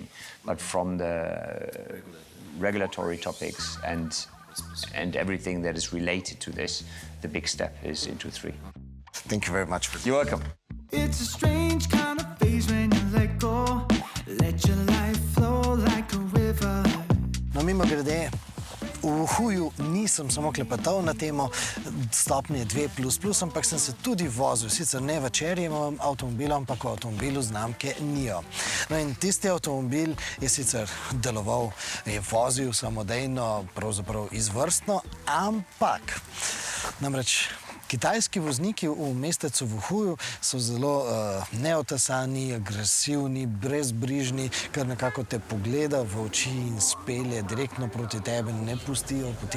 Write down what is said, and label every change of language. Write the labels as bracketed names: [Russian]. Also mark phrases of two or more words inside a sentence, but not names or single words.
[English] But from the regulatory topics and everything that is related to this, the big step is into 3. Thank you very much. You're welcome. It's a strange kind of phase when you let go. Let your life flow like a river. [Slovenian] No, mimogrede, v Wuhuju nisem samo klepetal na temo stopnje 2++, ampak sem se tudi vozil, sicer ne v Cheryjevem avtomobilu, ampak v avtomobilu znamke NIO. No in tisti avtomobil je sicer deloval, je vozil samodejno, pravzaprav izvrstno, ampak namreč kitajski vozniki v mestecu Wuhuju so zelo neotesani, agresivni, brezbrižni, kar nekako te pogleda v oči in spelje direktno proti tebi, ne pustijo poti.